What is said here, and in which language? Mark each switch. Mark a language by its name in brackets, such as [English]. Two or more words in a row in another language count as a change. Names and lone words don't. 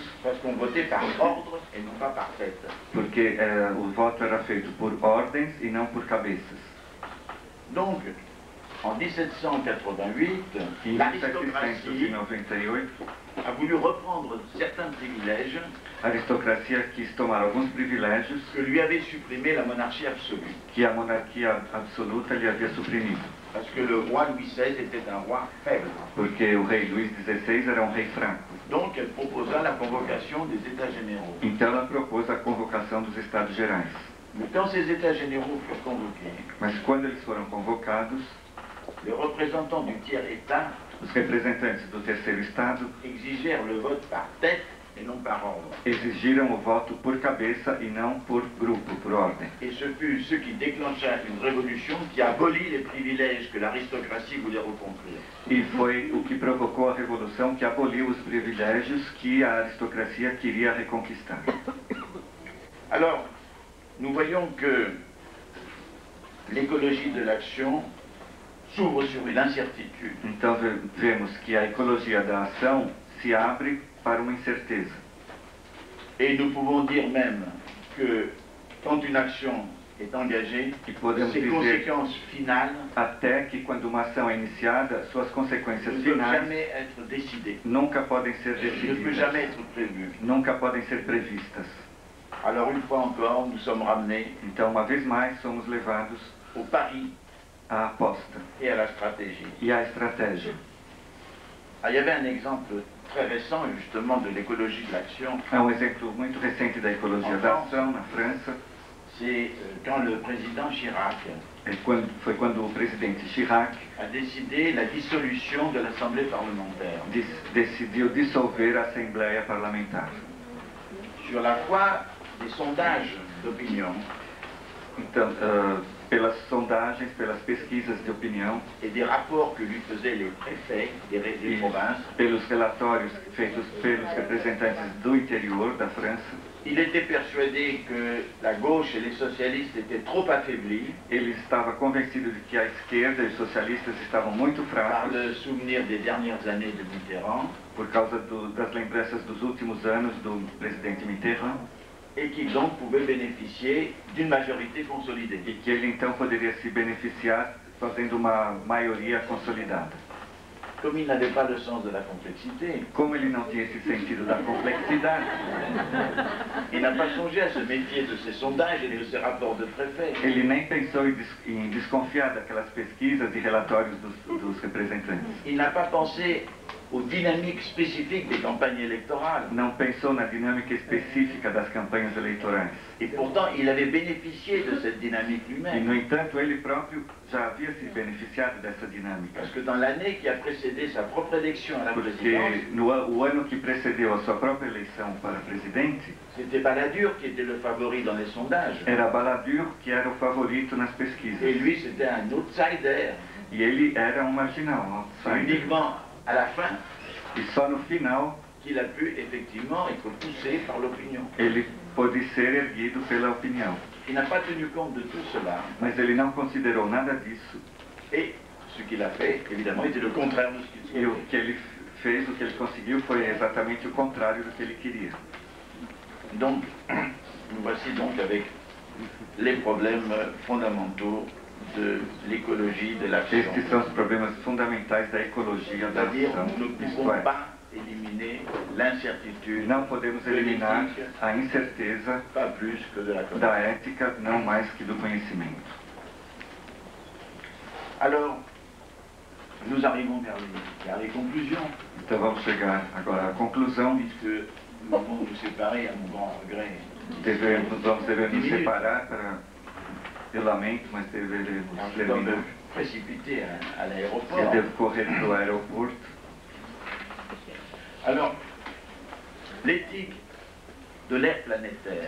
[French] parce qu'on votait par ordre et non pas par tête. [Portuguese] porque o voto era feito por ordens e não por cabeças. [French] Donc, en 1788, [Portuguese] Em [French] l'aristocratie [Portuguese] 1798, [French] a voulu reprendre certains privilèges [Portuguese] a aristocracia quis tomar alguns privilégios [French] que lui avait supprimé la monarchie absolue. [Portuguese] que a monarquia absoluta lhe havia suprimido, [French] Parce que le roi Louis XVI était un roi faible. [Portuguese] porque o rei Luís XVI era um rei fraco. [French] Donc elle proposa la convocation des États généraux. [Portuguese] Então ela propôs a convocação dos Estados Gerais. [French] Mais quand ces États généraux furent convoqués, [Portuguese] Mas quando eles foram convocados, [French] les représentants du tiers-État [Portuguese] os representantes do Terceiro Estado [French] exigèrent le vote par tête et non par ordre. [Portuguese] exigiram o voto por cabeça e não por grupo, por ordem. [French] Et ce fut ce qui déclencha une révolution qui abolit les privilèges que l'aristocratie voulait reconstruire. [Portuguese] E foi o que provocou a revolução que aboliu os privilégios que a aristocracia queria reconquistar. [French] Alors, nous voyons que l'écologie de l'action s'ouvre sur une incertitude. [Portuguese] Então vemos que a ecologia da ação se abre para uma incerteza. [French] Et nous pouvons dire même que quand une action est engagée, [Portuguese] E podemos [French] ses [Portuguese] dizer [French] conséquences finales [Portuguese] até que quando uma ação é iniciada, suas consequências [French] ne peuvent [Portuguese] finais [French] jamais être décidées, [Portuguese] nunca podem ser [French] ne peuvent [Portuguese] decididas, [French] jamais être prévues. [Portuguese] nunca podem ser previstas. [French] Alors une fois encore, nous sommes ramenés [Portuguese] Então, uma vez mais, somos levados [French] au pari [Portuguese] à aposta [French] et à la stratégie. [Portuguese] e à estratégia. [French] Ah, il y avait un exemple très récent justement de l'écologie de l'action, [Portuguese] Há um exemplo muito recente da ecologia da ação na França. [French] c'est quand le président Chirac [Portuguese] Foi quando o presidente Chirac [French] a décidé la dissolution de l'Assemblée parlementaire. [Portuguese] decidiu dissolver a Assembleia Parlamentar. [French] Sur la foi des sondages d'opinion [Portuguese] Então, pelas sondagens, pelas pesquisas de opinião [French] et des rapports que lui faisaient les préfets des [Portuguese] e [French] provinces, [Portuguese] pelos relatórios feitos pelos representantes do interior da França, [French] il était persuadé que la gauche et les socialistes étaient trop affaiblis [Portuguese] ele estava convencido de que a esquerda e os socialistas estavam muito [French] par [Portuguese] fracos [French] le souvenir des dernières années de Mitterrand [Portuguese] por causa das lembranças dos últimos anos do presidente Mitterrand, [French] et qu'il donc pouvait bénéficier d'une majorité consolidée. [Portuguese] e que ele então poderia se beneficiar fazendo uma maioria consolidada. [French] Comme il n'avait pas le sens de la complexité, [Portuguese] Como ele não tinha esse sentido da complexidade, [French] il n'a pas songé à se méfier de ces sondages et de ces rapports de préfets. [Portuguese] ele nem pensou em desconfiar daquelas pesquisas e relatórios dos representantes. [French] Il n'a pas pensé aux dynamiques spécifiques des campagnes électorales. [Portuguese] Não pensou na dinâmica específica das campanhas eleitorais. [French] Et pourtant, il avait bénéficié de cette dynamique [Portuguese] E, no [French] lui-même. [Portuguese] entanto, ele próprio já havia se beneficiado dessa dinâmica. [French] Parce que dans l'année qui a précédé sa propre élection à la [Portuguese] Porque [French] présidence, [Portuguese] o ano que precedeu a sua própria eleição para presidente, [French] c'était Balladur qui était le favori dans les sondages. [Portuguese] era Balladur que era o favorito nas pesquisas. [French] Et lui, c'était un outsider. [Portuguese] E ele era um marginal, um [French] C'est [Portuguese] outsider. [French] uniquement à la fin [Portuguese] E só no final [French] qu'il a pu effectivement être poussé par l'opinion. [Portuguese] ele pôde ser erguido pela opinião. [French] Il n'a pas tenu compte de tout cela. [Portuguese] Mas ele não considerou nada disso. [French] Et ce qu'il a fait, évidemment, était le contraire de ce qu'il [Portuguese] E o [French] souhaitait. [Portuguese] que ele fez, o que ele conseguiu foi exatamente o contrário do que ele queria. [French] Donc, nous voici donc avec les problèmes fondamentaux de l'écologie, de l'action. [Portuguese] Estes são os problemas fundamentais da ecologia da [French] C'est-à-dire, [Portuguese] ação. [French] nous ne [Portuguese] Isto [French] pouvons [Portuguese] é, [French] pas éliminer l'incertitude, [Portuguese] não podemos eliminar a incerteza [French] pas plus que de la connaissance. [Portuguese] da ética, não mais que do conhecimento. [French] Alors, nous arrivons vers les conclusions, [Portuguese] Então vamos chegar agora à conclusão. [French] puisque nous devons nous séparer à mon grand regret. [Portuguese] Devemos nos separar para... Eu lamento, mas devemos [French] Alors, je dois me [Portuguese] terminar. [French] précipiter à [Portuguese] Eu [French] l'aéroport. [Portuguese] devo correr para o aeroporto. [French] Alors, l'éthique de l'ère planétaire,